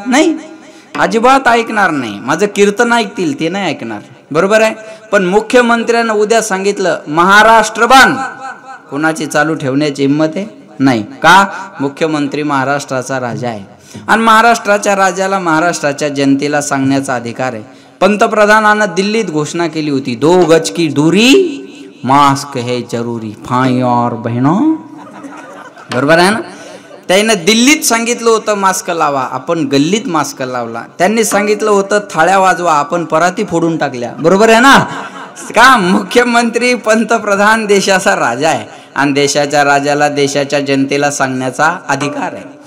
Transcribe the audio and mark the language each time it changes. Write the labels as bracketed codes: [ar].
[mr] नाही, अजिबात ऐकणार नाही. माझं कीर्तन ऐकतील ते नाही ऐकणार. बरोबर आहे. पण मुख्यमंत्र्यांना उद्या सांगितलं महाराष्ट्र बंद, कोणाची चालू ठेवण्याची हिंमत आहे? नाही. का? मुख्यमंत्री महाराष्ट्राचा राजा आहे आणि महाराष्ट्राच्या राजाला महाराष्ट्राच्या जनतेला सांगण्याचा अधिकार आहे. पंतप्रधानानं दिल्लीत घोषणा केली होती [hi] 2 गज की दूरी, मास्क है जरूरी, भाई और बहनों. [mr] बरोबर आहे ना? त्यानं दिल्लीत सांगितलं होतं मास्क लावा, आपण गल्लीत मास्क लावला. त्यांनी सांगितलं होतं थाळ्या वाजवा, आपण पराती फोडून टाकल्या. बरोबर आहे ना? का? मुख्यमंत्री पंतप्रधान देशाचा राजा आहे आणि देशाच्या राजाला देशाच्या जनतेला सांगण्याचा अधिकार आहे.